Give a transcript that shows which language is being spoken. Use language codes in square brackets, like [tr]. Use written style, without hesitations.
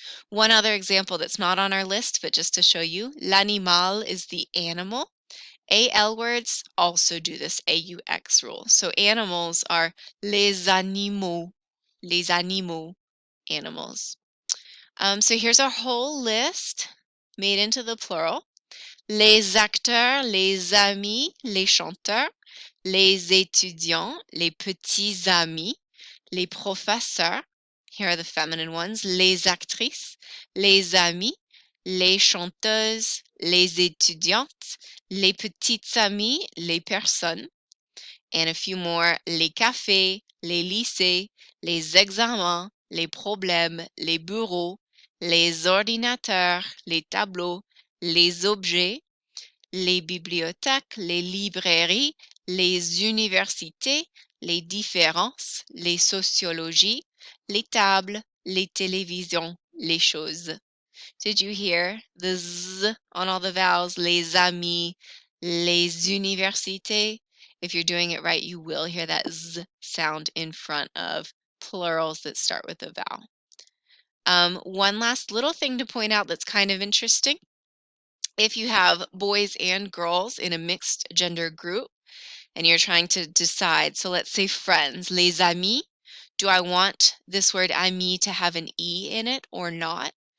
[en] One other example that's not on our list, but just to show you, [fr] l'animal [en] is the animal. AL words also do this AUX rule. So animals are [fr] les animaux, [en] animals. So here's our whole list made into the plural. [fr] Les acteurs, les amis, les chanteurs, les étudiants, les petits amis, les professeurs, [en] here are the feminine ones, [fr] les actrices, les amis, les chanteuses, les étudiantes, les petites amies, les personnes, and a few more, les cafés, les lycées, les examens, les problèmes, les bureaux, les ordinateurs, les tableaux, les objets, les bibliothèques, les librairies, les universités, les différences, les sociologies, les tables, les télévisions, les choses. [en] Did you hear the Z on all the vowels? [fr] Les amis, les universités. [en] If you're doing it right, you will hear that Z sound in front of plurals that start with a vowel. One last little thing to point out that's kind of interesting. If you have boys and girls in a mixed gender group and you're trying to decide, so let's say friends, [fr] les amis, [en] do I want this word ami to have an E in it or not?